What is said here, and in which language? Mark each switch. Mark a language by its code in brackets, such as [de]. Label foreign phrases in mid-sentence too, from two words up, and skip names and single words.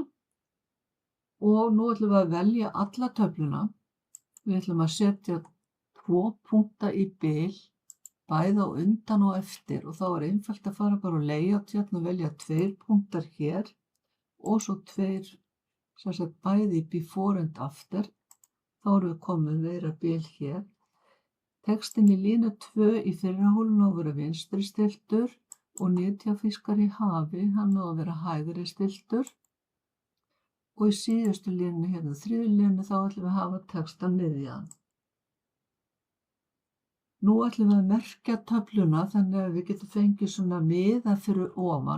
[is] Og nú ætlum við að velja alla töfluna. Við ætlum að setja 2 punkta í bil, bæði á undan og eftir og þá er einfalt að fara bara á layout hérna og velja 2 punktar hér og svo 2, sem sagt bæði í [en] before and after. [is] Þá erum við komið meira bil hér. Textin í línu 2 í fyrra hólfinu á að vera vinstri stiltur og nytjafiskar í hafi, hann á að vera hægri stiltur. Og í síðustu línu hérna, 3. línu, þá ætlum við að hafa textan miðjan. Nú ætlum við að merkja töfluna þannig að við getum fengið svona miða fyrir ofan.